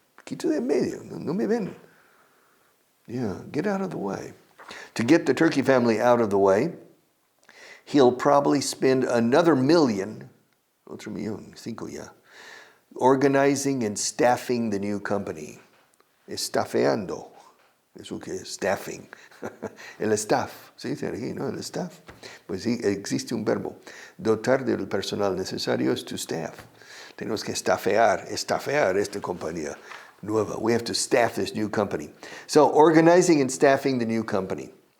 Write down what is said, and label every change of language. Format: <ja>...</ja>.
<es>Quito de en medio, no me ven.</es> <en>Yeah, get out of the way. To get the Turkey family out of the way, he'll probably spend another $1 millón, 5 ya, organizing and staffing the new company.</en> <es>Estafeando. Eso que es staffing. El staff, ¿se dice aquí, no? El staff. Pues sí, existe un verbo. Dotar del personal necesario es to staff. Tenemos que estafear esta compañía nueva.</es> <en>We have to staff this new company. So, organizing and staffing the new company.</en>